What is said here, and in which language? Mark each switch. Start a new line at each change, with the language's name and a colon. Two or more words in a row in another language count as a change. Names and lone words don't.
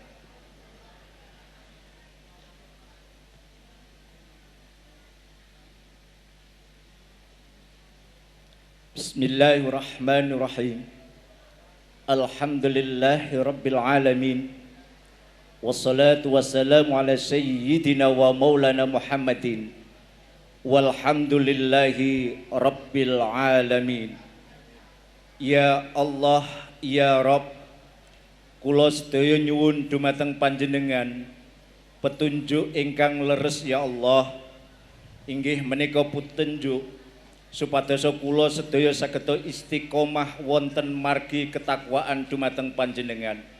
Arabic: بسم الله الرحمن الرحيم. الحمد لله رب العالمين. والصلاة والسلام على سيدنا ومولانا محمد. والحمد لله رب العالمين. يا الله، يا رب,
Javanese: kula sedaya nyuwun dumateng panjenengan petunjuk ingkang leres
Arabic: يا الله.
Javanese: Inggih menika petunjuk supados kula sedaya saged istiqomah wonten margi ketakwaan dumateng panjenengan.